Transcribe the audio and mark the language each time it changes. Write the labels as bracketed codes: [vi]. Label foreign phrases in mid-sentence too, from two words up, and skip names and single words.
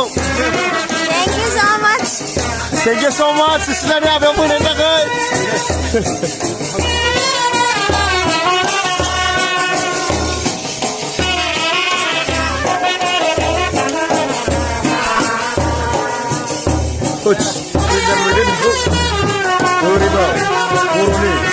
[en] Thank you so much. Thank you so much [brx] सिस्लानि हाबायाव फैनायनि थाखाय Coach Rizal Medin Bu Goriba Boroni